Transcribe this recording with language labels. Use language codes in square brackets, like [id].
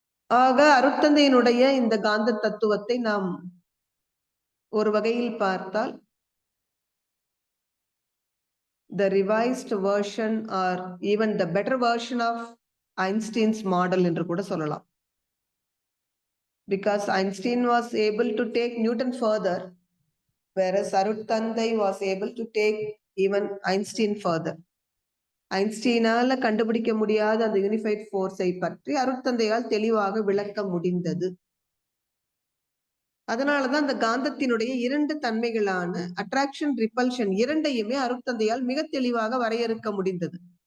[ta] ஆக அருட்தந்தையினுடைய இந்த காந்த தத்துவத்தை நாம் ஒரு வகையில் பார்த்தால் [en] the revised version or even the better version of Einstein's model [ta] என்று கூட சொல்லலாம். [en] Because Einstein was able to take Newton further, whereas Arutthanthai was able to take even Einstein further. [ta] ஐன்ஸ்டீனால கண்டுபிடிக்க முடியாத அந்த யூனிஃபைட் ஃபோர்ஸை பற்றி அருட்தந்தையால் தெளிவாக விளக்க முடிந்தது. அதனாலதான் அந்த காந்தத்தினுடைய இரண்டு தன்மைகளான அட்ராக்ஷன், ரிப்பல்ஷன் இரண்டையுமே அருட்தந்தையால் மிக தெளிவாக வரையறுக்க முடிந்தது.